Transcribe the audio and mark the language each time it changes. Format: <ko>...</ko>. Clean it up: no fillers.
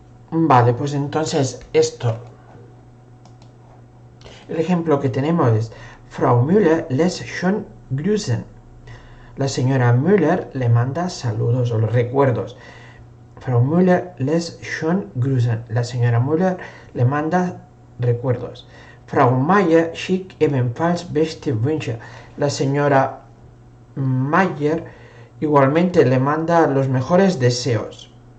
<es>Vale, pues entonces esto. El ejemplo que tenemos es</es> <de>Frau Müller lässt schön grüßen.</de> <es>La señora Müller le manda saludos o los recuerdos.</es> <de>Frau Müller lässt schön grüßen.</de> <es>La señora Müller le manda recuerdos.</es> <de>Frau Mayer schickt ebenfalls beste Wünsche.</de> <es>La señora Mayer igualmente le manda los mejores deseos.</es>